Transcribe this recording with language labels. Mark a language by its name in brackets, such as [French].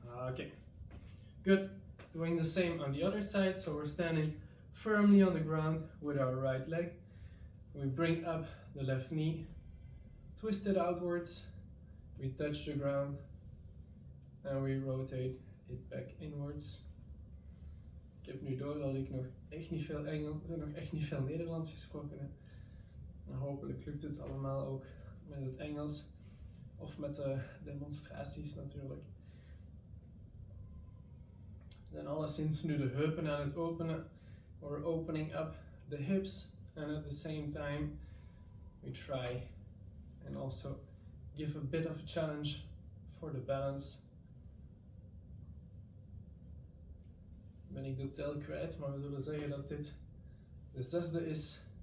[English] Okay, good. Doing the same on the other side. So we're standing firmly on the ground with our right leg. We bring up the left knee, twist it outwards, we touch the ground, and we rotate it back inwards. [Dutch] Ik heb nu door dat ik nog echt niet veel Nederlands gesproken heb. Maar hopelijk lukt het allemaal ook met het Engels of met de demonstraties natuurlijk. We zijn alleszins nu de heupen aan het openen. [English] We're opening up the hips, and at the same time we try and also give a bit of a challenge for the balance. [Dutch] Ben ik de tel kwijt, maar we zullen zeggen dat dit de 6e is.